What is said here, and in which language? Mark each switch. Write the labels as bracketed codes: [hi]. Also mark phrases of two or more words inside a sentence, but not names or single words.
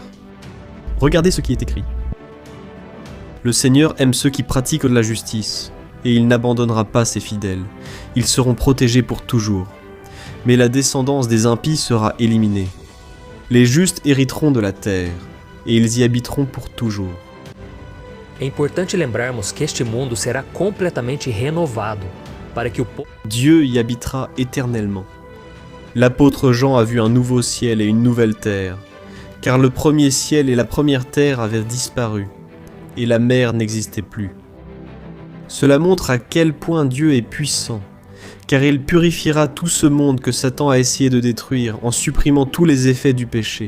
[fr] Regardez ce qui est écrit. Le Seigneur aime ceux qui pratiquent la justice, et il n'abandonnera pas ses fidèles. Ils seront protégés pour toujours. Mais la descendance des impies sera éliminée. Les justes hériteront de la terre, et ils y habiteront pour toujours. [pt] É importante lembrarmos que este mundo será completamente renovado para que o povo [fr] Dieu y habitera éternellement. L'apôtre Jean a vu un nouveau ciel et une nouvelle terre, car le premier ciel et la première terre avaient disparu, et la mer n'existait plus. Cela montre à quel point Dieu est puissant, car il purifiera tout ce monde que Satan a essayé de détruire en supprimant tous les effets du péché.